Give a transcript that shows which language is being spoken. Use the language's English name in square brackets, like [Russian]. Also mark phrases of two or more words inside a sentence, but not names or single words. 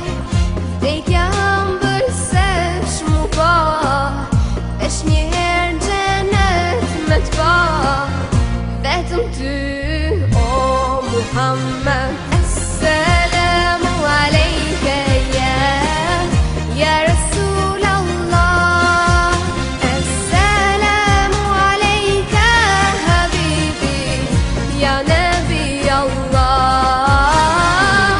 [Albanian] Vdekja ëmbël se shmu po, veç një herë në xhenet me t'pa. Vetëm ty o Muhammed. [Arabic] السلام عليك يا رسول الله. السلام عليك حبيبي يا نبي الله.